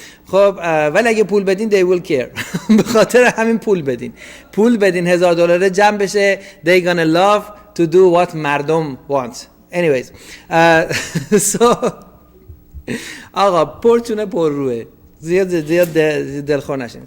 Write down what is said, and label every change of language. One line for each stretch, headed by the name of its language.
Persian: خب ولی اگه پول بدین they will care. به خاطر همین پول بدین $1000 جمع بشه.
English: they gonna love to do what مردم want.
Persian: anyways so آقا پرچونه پر روه، زیاد دلخور نشین.